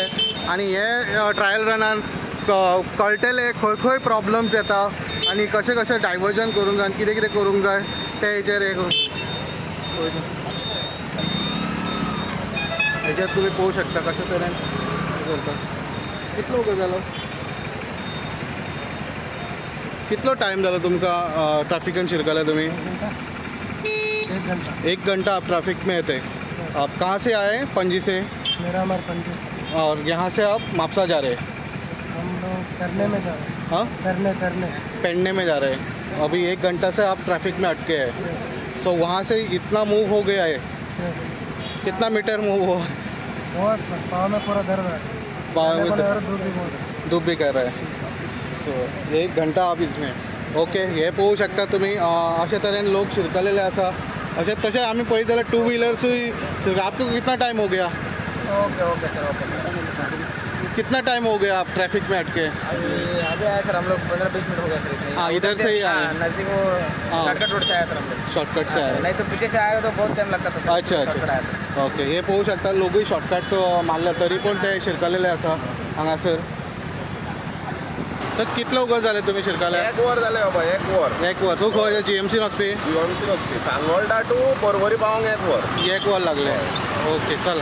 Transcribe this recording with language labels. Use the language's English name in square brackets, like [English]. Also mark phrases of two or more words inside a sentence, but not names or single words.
[Konkani] आणि हे ट्रायल रनान कळटले खंय खंय प्रॉब्लम्स येता आणि कशें कशें डायवर्जन करूंक जाय कितें कितें करूंक जाय ते हेचेर हेचेर तुमी पळोवंक शकता कशे तरेन करता. कितलो वगत जालो कितलो टायम जालो तुमकां ट्रॅफिकान शिरकले तुमी? [Hindi] 1 घंटा आप ट्रैफिक में थे. आप कहाँ से आए? पणजी से. मिरामार पणजी से. और यहाँ से आप म्हापसा जा रहे हैं? हम लोग करने में जा रहे हैं. हाँ करने पेड़ने में जा रहे हैं. अभी 1 घंटा से आप ट्रैफिक में अटके हैं. तो वहाँ से इतना मूव हो गया है. कितना मीटर मूव हो? बहुत सर पाँव में पूरा दर्द है. पाँव में धूप भी कर रहे हैं. सो 1 घंटा आप इसमें ओके. [Konkani] हे पळोवंक शकता तुमी अशे तरेन लोक शिरकलेले आसा. अशें तशें आमी पळयत जाल्यार 2 व्हीलर्सूय. [Hindi] आपको कितना टाइम हो गया? ओके सर. कितना टाइम हो गया आप ट्रैफिक में अटके? अभी आए सर हम लोग 15-20 मिनट हो गया सर. हाँ इधर से ही आए. नजदीक वो शॉर्टकट रोड से आया सर हम लोग. शॉर्टकट से आए. नहीं तो पीछे से आया तो बहुत टाइम लगता था. अच्छा. ओके. [Konkani] हे पळोवंक शकता लोकूय शॉर्टकट मारले तरी पण ते शिरकलेले आसा हांगासर. तर कितलो वगत जाले तुमी शिरकले? 1 वर जाले बाबा. 1 वर. तूं खंय जीएमसी वचपी? जीएमसी वचपी सांगोळडा टू परवरी पावंक 1 वर. 1 वर लागले. ओके चल.